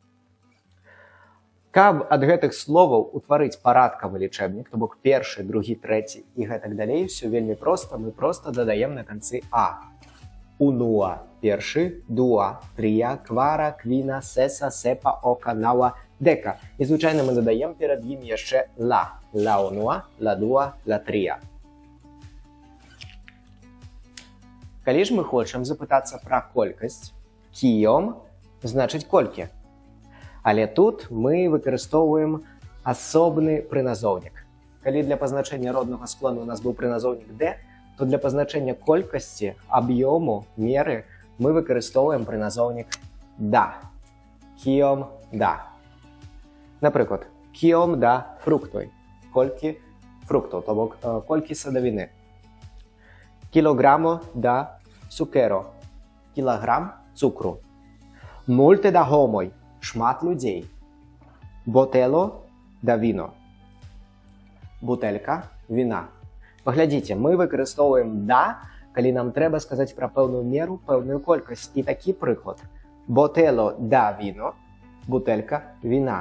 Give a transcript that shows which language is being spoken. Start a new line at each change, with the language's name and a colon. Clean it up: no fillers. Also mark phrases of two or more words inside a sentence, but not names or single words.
Belarusian: Каб ад гэтых словаў утварыць парадкавы лічэбнік, то бок першы, другі, трэці і гэтак далей, все вельмі проста, мы проста дадаем на канцы а.
Esperanto: Унуа першы, dua, tria, kvara, kvina, sesa, sepa, oka, naŭa, deka.
Belarusian: І звычайна мы дадаем перад ім яшчэ ла.
Esperanto: La unua, la dua, la tria.
Belarusian: Калі ж мы хочам запытацца пра колькасць, кіём значыць колькі. Але тут мы выкарыстоўваем асобны прыназоўнік. Калі для пазначэння роднага склону у нас быў прыназоўнік «д», то для пазначэння колькасці, аб'ёму, меры мы выкарыстоўваем прыназоўнік «да».
Esperanto: Kiom da. Напрыклад, kiom da fruktoj.
Belarusian: Колькі фруктаў, то бок колькі садавіны.
Esperanto: Kilogramo da sukero.
Belarusian: Кілаграм цукру.
Esperanto: Multe da homoj.
Belarusian: Шмат людзей.
Esperanto: Botelo da vino.
Belarusian: Бутэлька віна. Паглядзіце, мы выкарыстоўваем «да», калі нам трэба сказаць пра пэўную меру, пэўную колькасць. І такі прыклад.
Esperanto: Botelo da vino,
Belarusian: бутэлька віна.